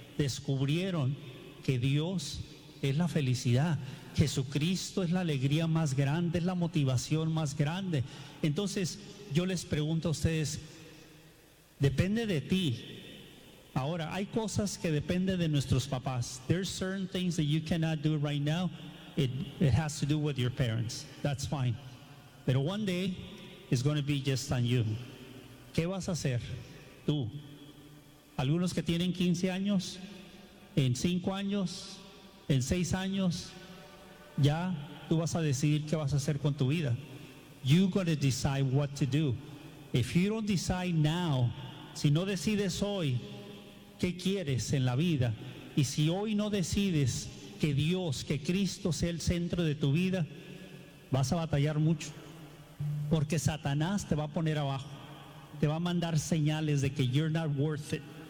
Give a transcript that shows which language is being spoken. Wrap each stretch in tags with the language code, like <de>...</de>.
<es>Descubrieron que Dios es la felicidad. Jesucristo es la alegría más grande, es la motivación más grande. Entonces, yo les pregunto a ustedes, depende de ti. Ahora, hay cosas que dependen de nuestros papás.</es> <en>There's certain things that you cannot do right now. It has to do with your parents. That's fine. But one day, it's going to be just on you.</en> <es>¿Qué vas a hacer tú? Algunos que tienen 15 años, en 5 años, en 6 años, ya tú vas a decidir qué vas a hacer con tu vida.</es> <en>You're going to decide what to do. If you don't decide now,</en> <es>si no decides hoy qué quieres en la vida, y si hoy no decides que Dios, que Cristo sea el centro de tu vida, vas a batallar mucho. Porque Satanás te va a poner abajo. Te va a mandar señales de que</es> <en>you're not worth it.</en>